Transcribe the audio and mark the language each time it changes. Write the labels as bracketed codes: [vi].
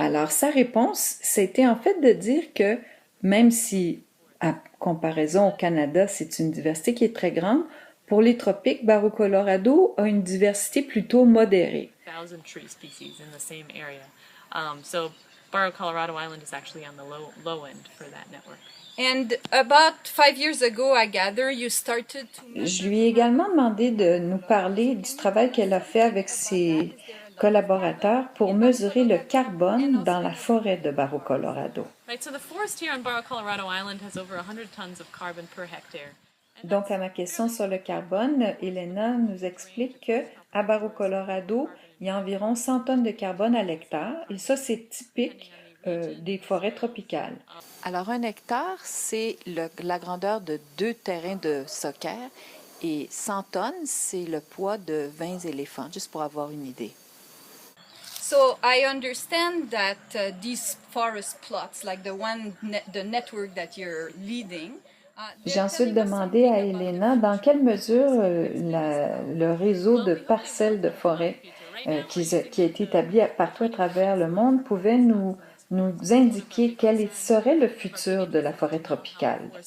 [fr] Alors, sa réponse, c'était en fait de dire que même si, à comparaison au Canada, c'est une diversité qui est très grande, pour les tropiques, Barro Colorado a une diversité plutôt modérée. [en] 1,000 tree species in the same area. So Barro Colorado Island is actually on the low end for that network. And about 5 years ago, I gather, you started to... [fr] Je lui ai également demandé de nous parler du travail qu'elle a fait avec ses collaborateurs pour mesurer le carbone dans la forêt de Barro Colorado. [en] Right, so the forest here on Barro Colorado Island has over 100 tons of carbon per hectare. [fr] Donc, à ma question sur le carbone, Elena nous explique qu'à Barro Colorado, il y a environ 100 tonnes de carbone à l'hectare, et ça, c'est typique des forêts tropicales. Alors, 1 hectare, c'est la grandeur de 2 terrains de soccer, et 100 tonnes, c'est le poids de 20 éléphants, juste pour avoir une idée. [en] So I understand that these forest plots, like the network that you're leading, [fr] J'ai ensuite demandé à Elena dans quelle mesure le réseau de parcelles de forêt qui a été établi partout à travers le monde pouvait nous indiquer quel serait le futur de la forêt tropicale.